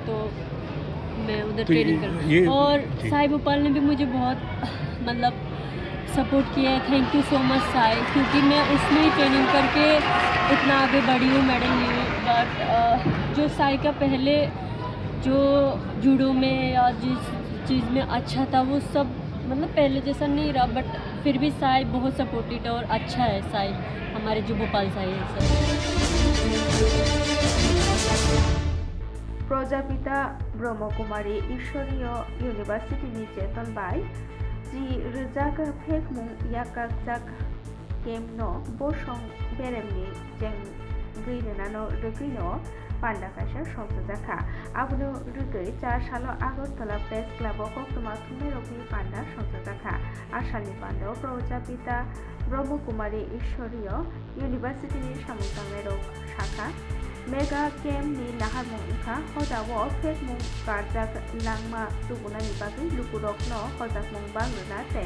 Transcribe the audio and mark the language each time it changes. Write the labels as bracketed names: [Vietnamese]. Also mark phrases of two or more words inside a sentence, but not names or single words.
[Hindi] तो मैं उधर ट्रेनिंग कर और साई भोपाल ने भी मुझे बहुत मतलब सपोर्ट किया है [English] thank you so much [Hindi] साई क्योंकि मैं उसमें ही ट्रेनिंग करके इतना आगे बढ़ी हूँ मेडल ली हूँ बट जो साई का पहले जो जूडो में या जिस चीज़ में अच्छा था वो सब मतलब पहले जैसा नहीं रहा बट फिर भी साई बहुत सपोर्टिव है और अच्छा है साई हमारे जो भोपाल साई है सर [Kok Borok] Projapita Brahmakumari Ishwariya University ni Chetan Bai Ji Rizak Phekmung Yakakjak Kemno Bosong Beremni Jeng Grinano Regino पांडा काशा संसजाखा आबुनो रुगै 4 साल आगरतला प्रेस क्लाब कक्टमा थुमनाय रकनि पांडा संसजाखा आसामनि पांडा प्रजापिता ब्रह्मकुमारी ईश्वरीय इउनिभार्सिटीनि सामुंतांनाय रक शाखा मेगा केम्पनि नाहारमुंखा हदावो फेकमुं कारजाक लांमा तुबुनानि बागै लुकुरकनो हजाकमुं बांग्रोना तै